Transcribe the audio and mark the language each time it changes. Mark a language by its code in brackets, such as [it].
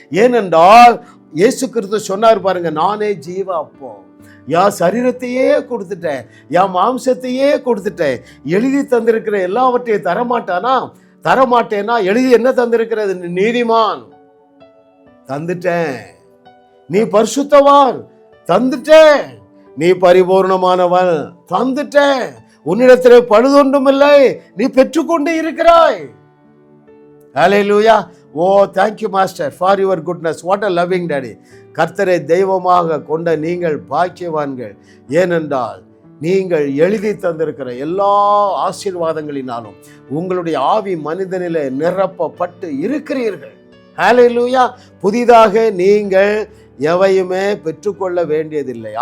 [ta] ஏனென்றால் இயேசு கிறிஸ்து சொன்னார் பாருங்க, நானே ஜீவ அப்போ, என் சரீரத்தையே கொடுத்துட்டேன், என் மாம்சத்தையே கொடுத்துட்டேன், எழுதி தந்திருக்கிற எல்லாவற்றையும் தரமாட்டேன்னா எழுதி என்ன தந்திருக்கிறது? நீதிமான் தந்துட்டேன், நீ பரிசுத்தவான் தந்துட்டேன், நீ பரிபூர்ணமானவன் தந்துட்டேன், உன்னிடத்திலே பழுதொன்றும் இல்லை, நீ பெற்றுக்கொண்டு இருக்கிறாய். ஹல்லேலூயா. [en] Oh thank you master for your goodness. what a loving daddy. [ta] கர்த்தரை தெய்வமாக கொண்ட நீங்கள் பாக்கியவான்கள். ஏனென்றால் நீங்கள் எழுதி தந்திருக்கிற எல்லா ஆசீர்வாதங்களினாலும் உங்களுடைய ஆவி மனிதனிலே நிரப்பப்பட்டு இருக்கிறீர்கள். ஹல்லேலூயா. புதிதாக நீங்கள் எவையுமே பெற்றுக்கொள்ள வேண்டியதில்லை.